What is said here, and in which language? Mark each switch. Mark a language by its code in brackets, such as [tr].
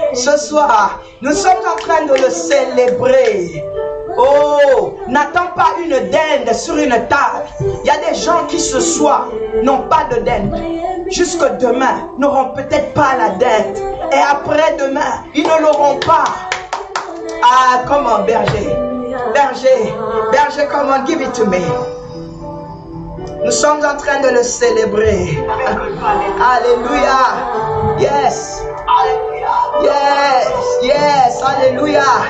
[fr] Ce soir, nous sommes en train de le célébrer. Oh, n'attends pas une dinde sur une table. Il y a des gens qui ce soir n'ont pas de dinde. Jusque demain, n'auront peut-être pas la dinde. Et après-demain, ils ne l'auront pas. Ah, comment, berger? Berger, berger, [en] come on, give it to me. [fr] Nous sommes en train de le célébrer. Alléluia. Yes. [en] Yes, yes, alléluia.